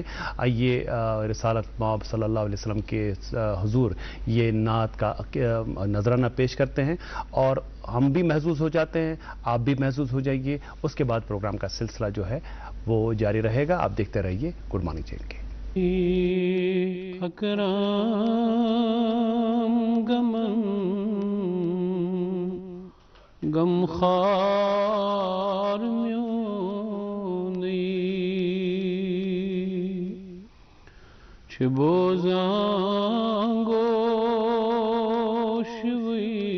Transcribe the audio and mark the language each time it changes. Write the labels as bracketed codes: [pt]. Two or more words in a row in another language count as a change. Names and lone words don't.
[ur] آئیے رسالت مآب [ar] صلی اللہ علیہ وسلم [ur] کے حضور یہ نعت کا نذرانہ پیش کرتے ہیں، اور ہم بھی محظوظ ہو جاتے ہیں، آپ بھی محظوظ ہو جائیے. اس کے بعد پروگرام کا سلسلہ جو ہے وہ جاری رہے گا. آپ دیکھتے رہیے گڈ مارننگ چین کے. [ks] اکرام گمن غم خار میونی چھ بوزاں گوش وی